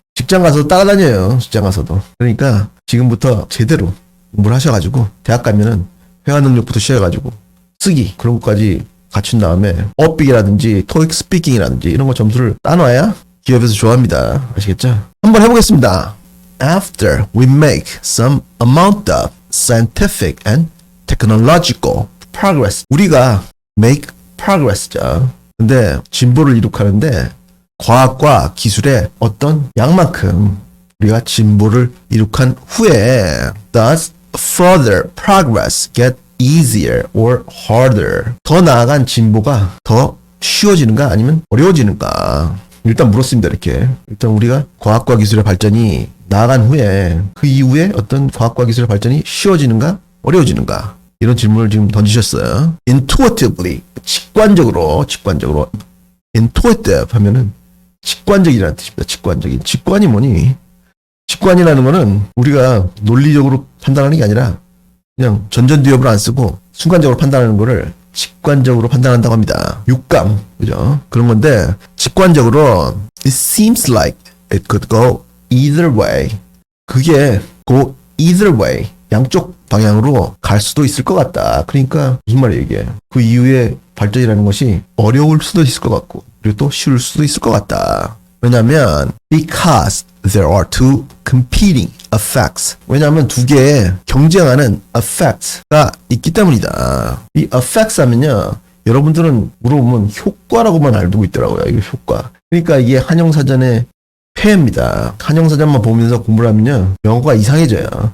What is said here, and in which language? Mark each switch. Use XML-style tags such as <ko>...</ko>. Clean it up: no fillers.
<ko>직장 가서 따라다녀요. 직장 가서도. 그러니까 지금부터 제대로 공부를 하셔가지고 대학 가면은 회화 능력부터 시작해가지고 쓰기 그런 것까지 갖춘 다음에 어빅이라든지 토익 스피킹이라든지 이런 거 점수를 따놔야 기업에서 좋아합니다. 아시겠죠? 한번 해보겠습니다.</ko> <en>After we make some amount of scientific and technological progress.</en> <ko>우리가</ko> <en>make progress</en> <ko>죠. 근데 진보를 이룩하는데 과학과 기술의 어떤 양만큼 우리가 진보를 이룩한 후에</ko> <en>thus further progress get easier or harder.</en> <ko>더 나아간 진보가 더 쉬워지는가 아니면 어려워지는가? 일단 물었습니다. 이렇게. 일단 우리가 과학과 기술의 발전이 나아간 후에 그 이후에 어떤 과학과 기술의 발전이 쉬워지는가 어려워지는가? 이런 질문을 지금 던지셨어요. intuitively, 직관적으로 intuitive 하면은 직관적이라는 뜻입니다. 직관적인. 직관이 뭐니? 직관이라는 거는 우리가 논리적으로 판단하는 게 아니라 그냥 전전두엽을 안 쓰고 순간적으로 판단하는 거를 직관적으로 판단한다고 합니다. 육감, 그죠? 그런 건데 직관적으로</ko> <en>it seems like it could go either way.</en> <ko>그게</ko> <en>go either way.</en> <ko>양쪽 방향으로 갈 수도 있을 것 같다. 그러니까 무슨 말이에요 이게? 그 이후에 발전이라는 것이 어려울 수도 있을 것 같고 그리고 또 쉬울 수도 있을 것 같다. 왜냐하면</ko> <en>because there are two competing effects.</en> <ko>왜냐하면 두 개의 경쟁하는 effects가 있기 때문이다. 이 effects 하면요, 여러분들은 물어보면 효과라고만 알고 있더라고요. 이게 효과. 그러니까 이게 한영사전의 폐해입니다. 한영사전만 보면서 공부를 하면요, 영어가 이상해져요.</ko>